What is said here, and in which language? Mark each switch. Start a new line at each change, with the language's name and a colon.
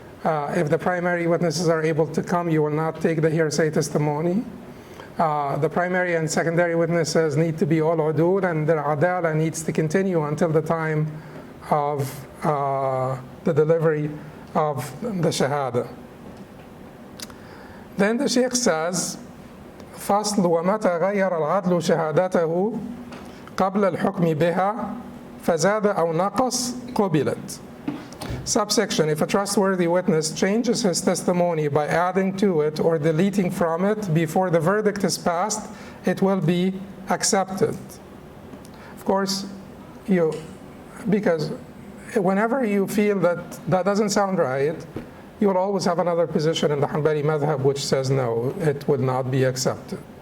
English: If the primary witnesses are able to come, you will not take the hearsay testimony. The primary and secondary witnesses need to be all udul, and their adala needs to continue until the time of the delivery of the shahada. Then the Sheikh says,
Arabic: فصل ومتى غير العدل شهادته قبل الحكم بها فزاد أو نقص قبلت.
English: Subsection: if a trustworthy witness changes his testimony by adding to it or deleting from it before the verdict is passed, it will be accepted. Of course, because whenever you feel that doesn't sound right, you will always have another position in the Hanbali madhab which says no, it would not be accepted.